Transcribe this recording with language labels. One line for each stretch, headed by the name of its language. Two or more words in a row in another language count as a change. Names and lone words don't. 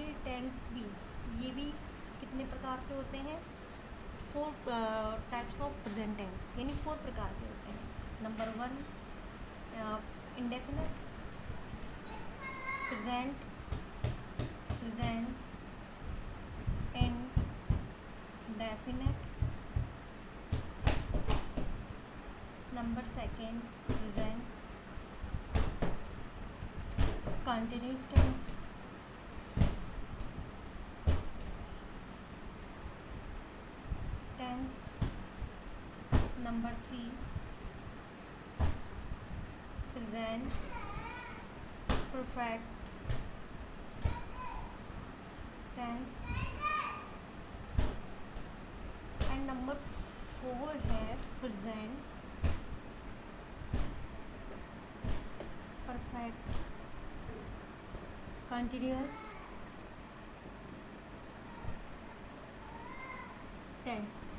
Hindi: ये टेंस भी, ये भी कितने प्रकार के होते हैं? 4
English: types of present tense,
Hindi: यानी 4 प्रकार के होते हैं।
English: Number 1, indefinite, present, present indefinite. Number 2, present continuous tense. Number 3, present perfect tense. And number 4 है present perfect continuous tense.